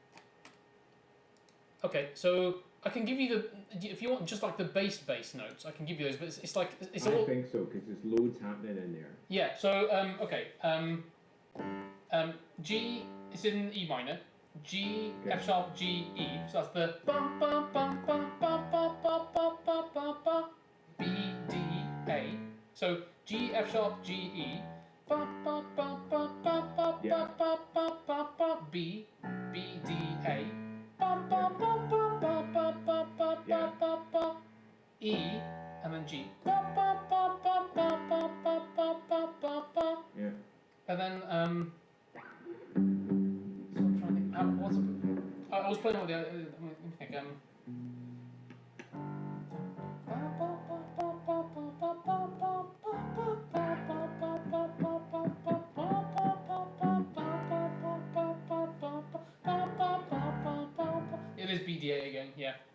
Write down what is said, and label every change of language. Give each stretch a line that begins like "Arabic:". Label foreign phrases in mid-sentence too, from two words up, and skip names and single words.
English: Okay, so I can give you the, if you want just like the bass notes, I can give you those, but it's like, it's all... I think so, because there's loads happening in there. Yeah, so, okay, G is in E minor, G, Okay. F sharp, G, E, so that's the bum bum bum bum bum bum bum bum bum bum bum, B, D, A. So G, F sharp, G, E. Ba, ba, ba, ba, ba, ba, Yeah. ba, ba, ba, ba, B, B, D, A. Ba, ba, ba, ba, ba, ba, ba, ba, Yeah. ba, ba, E, and then G. Ba, ba, ba, ba, ba, ba, ba, ba, ba, ba, ba. Yeah. And then so I'm trying to think. What's I was playing with the. Let me think. It is BDA again, yeah.